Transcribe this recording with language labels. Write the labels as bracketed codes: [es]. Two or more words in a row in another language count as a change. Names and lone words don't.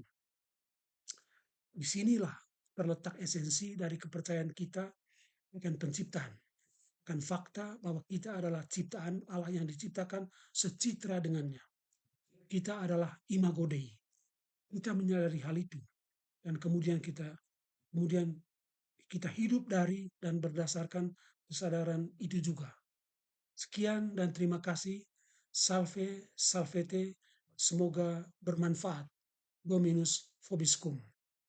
[id] Disinilah terletak esensi dari kepercayaan kita akan penciptaan, akan fakta bahwa kita adalah ciptaan Allah yang diciptakan secitra dengannya. Kita adalah [la] imago Dei. [id] Kita menyadari hal itu dan kemudian kita hidup dari dan berdasarkan kesadaran itu juga. Sekian dan terima kasih. [la] Salve, salvete. [id] Semoga bermanfaat. [la] Dominus vobiscum.